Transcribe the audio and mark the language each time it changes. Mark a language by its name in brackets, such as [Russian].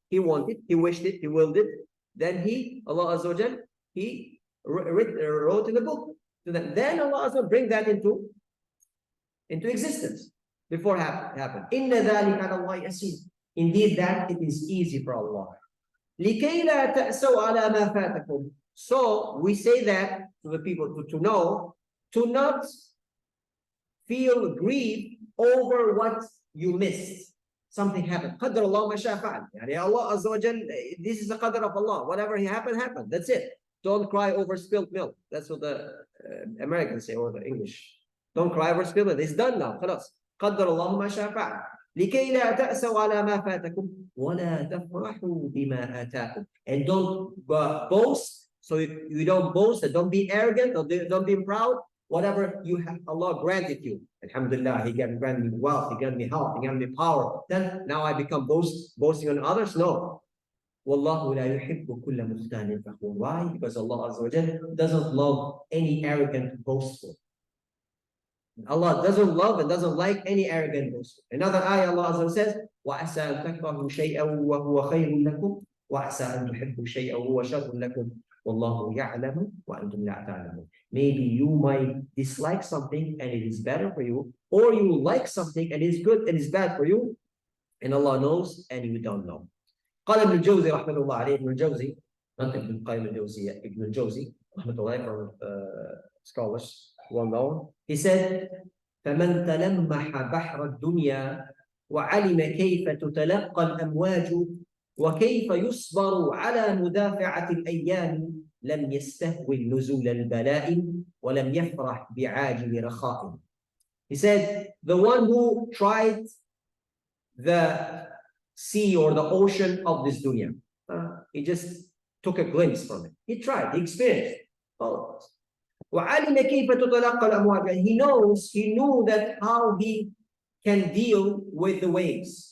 [English] He wanted, He wished it, He willed it. Then Allah Azza wa Jal, He wrote in the book. So then Allah Azza wa Jal bring that into existence before it happened. [Arabic] إِنَّ ذَلِكَ عَلَى اللَّهِ يَسِيرٌ. [English] Indeed, that it is easy for Allah. [Arabic] لكي لا تأسوا على ما فاتكم. [English] So we say that to the people to know, to not feel grief over what you missed. Something happened. [Arabic] قدر الله ما شاء فعل. [English] يعني Allah Azza wa Jal, this is the qadr of Allah. Whatever happened, happened. That's it. Don't cry over spilled milk. That's what the Americans say, or the English. Don't cry over spilled milk. It's done now. [Arabic] خلاص. قدر الله ما شاء فعل. لكي لا تأسوا على ما فاتكم ولا تفرحوا بما آتاكم. [English] And don't boast. So you don't boast, and don't be arrogant, or don't be proud. Whatever you have, Allah granted you. Alhamdulillah, He granted me wealth, He granted me health, He granted me power. Then now I become boasting on others? No. [Arabic] Wallahu la yuhibbu kulla mukhtalin fakhur. [English] Why? Because Allah Azza wa Jalla doesn't love any arrogant boastful. Allah doesn't love and doesn't like any arrogant boastful. Another ayah, Allah Azza wa says, [Arabic] وَعَسَىٰ أَن تَكْرَهُوا شَيْئًا وَهُوَ خَيْرٌ لَكُمْ وَعَسَىٰ أَن تُحِبُّوا شَيْئًا وَهُوَ شَرٌ لَكُمْ وَاللَّهُ يَعْلَمُ وَأَنْتُمْ لَا تَعْلَمُونَ. [English] Maybe you might dislike something and it is better for you, or you like something and it is good and it is bad for you, and Allah knows and you don't know. [Arabic] قال ابن الجوزي رحمه الله عليه, ابن الجوزي, not ابن القيم الجوزية, ابن الجوزي رحمه الله, [English] from scholars well known, he said, [Arabic] فمن تلمح بحر الدنيا وعلم كيف تتلقى الأمواج وكيف يصبر على مدافعة الأيام لم يستهول نزول البلاء ولم يفرح بعاجل رخاء. [English] He said, the one who tried the sea or the ocean of this dunya, he just took a glimpse from it. He tried, he experienced. [Arabic] وعلم كيف تتلقى الأمواج. [English] He knew that how he can deal with the waves.